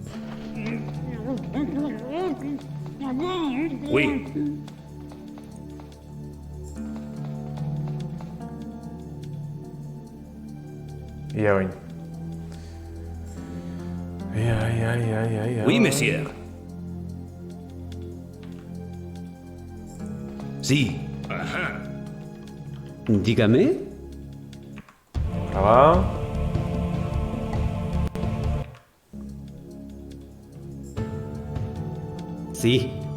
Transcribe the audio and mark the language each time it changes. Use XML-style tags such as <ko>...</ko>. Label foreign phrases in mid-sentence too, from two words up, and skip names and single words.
<fr>Oui. Ia oin. Ia. Oui, monsieur.</fr> <es>Sí. Ajá. Dígame. Graba. Sí.</es>